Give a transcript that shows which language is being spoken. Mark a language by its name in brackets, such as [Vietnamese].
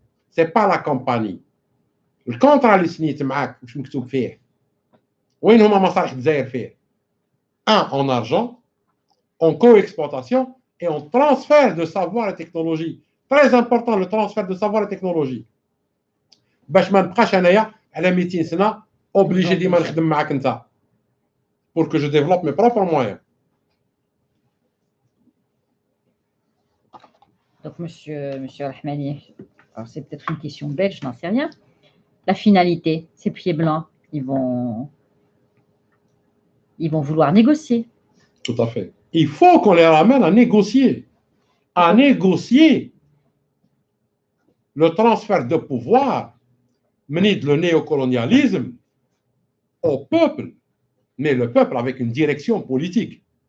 [French] Ce n'est pas la compagnie. Le contrat [Arabic] اللي سنيت معاك واش مكتوب فيه؟ وين هما مصالح الجزائر فيه؟ [French] En argent, en co-exploitation et en transfert de savoir et technologie. Très important le transfert de savoir et technologie. [Arabic] باش ما نبقاش انايا على 200 سنه obligé ديما نخدم معاك انت [French] pour que je développe mes propres moyens. Donc, monsieur Rahmani, alors c'est peut-être une question belge, je n'en sais rien. La finalité, ces pieds blancs, ils vont vouloir négocier. Tout à fait. Il faut qu'on les ramène à négocier. À négocier le transfert de pouvoir mené de le néocolonialisme au peuple, mais le peuple avec une direction politique.